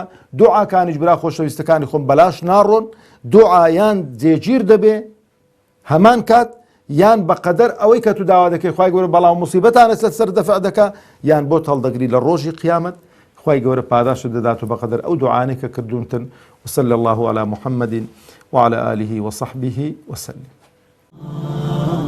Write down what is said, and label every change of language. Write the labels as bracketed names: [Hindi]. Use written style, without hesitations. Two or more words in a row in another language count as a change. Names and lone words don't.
[Central Kurdish] دوعاکانیش برا خۆشەویستەکانی خۆم بەلاش ناڕۆن، دوعایان جێگیر دەبێ هەمان کات، یان بەقەدەر ئەوەی کە تو داوا دەکەی خوای گەورە بەڵام موسیبەتانە سەر دەفع دەکا، یان بۆ هەڵدەگری لە ڕۆژی قیامەت، خوای گەورە پاداشت دەدات و بەقەدەر ئەو دوعانەی کە کردوونتن. [Arabic] وصلى الله على محمد وعلى آله وصحبه وسلم.